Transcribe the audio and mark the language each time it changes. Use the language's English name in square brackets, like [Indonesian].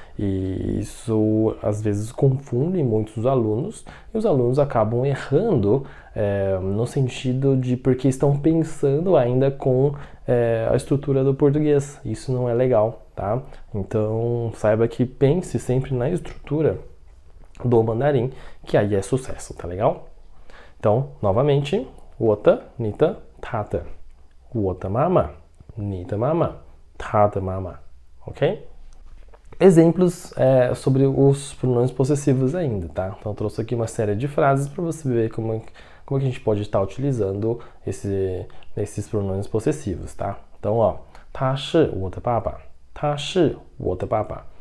[Portuguese] E isso às vezes confunde muitos alunos e os alunos acabam errando no sentido de porque estão pensando ainda com a estrutura do português. Isso não é legal, tá? Então saiba que pense sempre na estrutura do mandarim, que aí é sucesso, tá legal? [Chinese] Então, novamente, 我的, 你的, 他的. 我的妈妈, 你的妈妈, 他的妈妈, ok? [Portuguese] Exemplos sobre os pronomes possessivos ainda, tá? Então eu trouxe aqui uma série de frases para você ver como é que a gente pode estar utilizando esses pronomes possessivos, tá? [Chinese] Então, ó, 他是我的爸爸, 他是我的爸爸.